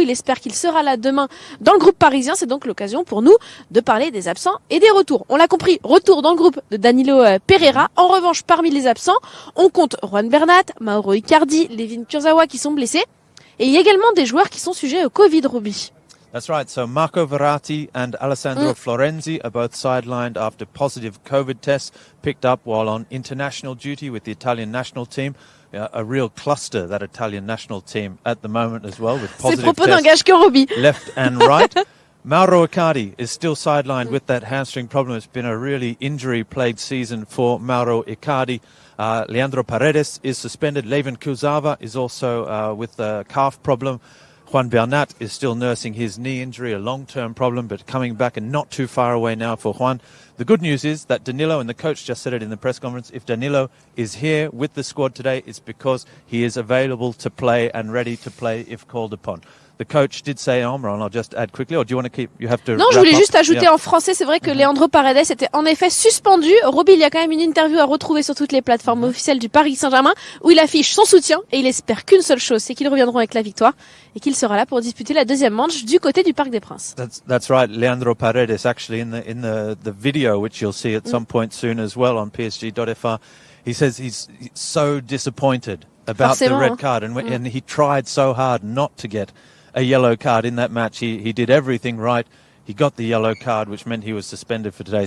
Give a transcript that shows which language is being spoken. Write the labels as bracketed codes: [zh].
[fr] Il espère qu'il sera là demain dans le groupe parisien. C'est donc l'occasion pour nous de parler des absents et des retours. On l'a compris, retour dans le groupe de Danilo Pereira. En revanche, parmi les absents, on compte Juan Bernat, Mauro Icardi, Levin Kurzawa qui sont blessés. Et il y a également des joueurs qui sont sujets au Covid, Roby. [en] That's right. So Marco Verratti and Alessandro Florenzi are both sidelined after positive COVID tests picked up while on international duty with the Italian national team. A real cluster, that Italian national team at the moment as well, with positive [fr] Ces propos n'engagent que Roby. [en] Left and right. Mauro Icardi is still sidelined with that hamstring problem. It's been a really injury-plagued season for Mauro Icardi. Leandro Paredes is suspended. Levin Kurzawa is also with a calf problem. Juan Bernat is still nursing his knee injury, a long-term problem, but coming back and not too far away now for Juan. The good news is that Danilo, and the coach just said it in the press conference, if Danilo is here with the squad today, it's because he is available to play and ready to play if called upon. The coach did say, Ambre, and I'll just add quickly, or do you want to keep, you have to [fr] Non, je voulais juste ajouter en français, c'est vrai que Leandro Paredes était en effet suspendu. Roby, il y a quand même une interview à retrouver sur toutes les plateformes officielles du Paris Saint-Germain où il affiche son soutien et il espère qu'une seule chose, c'est qu'ils reviendront avec la victoire et qu'il sera là pour disputer la deuxième manche du côté du Parc des Princes. [en] That's right. Leandro Paredes, actually, in the video, which you'll see at some point soon as well on PSG.fr, he says he's so disappointed about the red card and he tried so hard not to get a yellow card in that match. He did everything right. He got the yellow card, which meant he was suspended for today.